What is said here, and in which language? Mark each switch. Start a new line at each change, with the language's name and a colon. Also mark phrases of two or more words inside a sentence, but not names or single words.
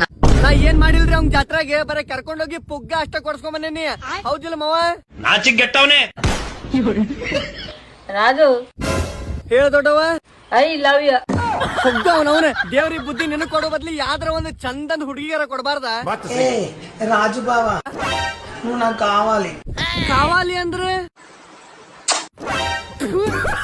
Kannada: ನಾ ಏನ್ ಮಾಡಿಲ್ರಿ ಅವ್ನ್ ಜಾತ್ರೆಗೆ? ಬರ ಕರ್ಕೊಂಡೋಗಿ ಪುಗ್ಗ ಅಷ್ಟ ಕೊಡ್ಸ್ಕೊಂಡ್ ಬಂದೇನಿ. ಹೌದಿಲ್ಲ ಮಾವ? ನಾಚಿಕ್ ಗೆಟ್ಟವನೇ. ರಾಜು, ಹೇಳ ದೊಡ್ಡವ.
English: I love you.
Kannada: ಪುಗ್ಗ ಅವನವನ ದೇವ್ರಿಗೆ ಬುದ್ಧಿ ನಿನಗ್ ಕೊಡೋ ಬದ್ಲಿ ಯಾವ್ದಾರ ಒಂದು ಚಂದನ್ ಹುಡುಗಿಯರ ಕೊಡಬಾರ್ದ?
Telugu: రాజు బావా నువ్వు నాకు కావాలి.
Kannada: ಕಾವಾಲಿ ಅಂದ್ರೆ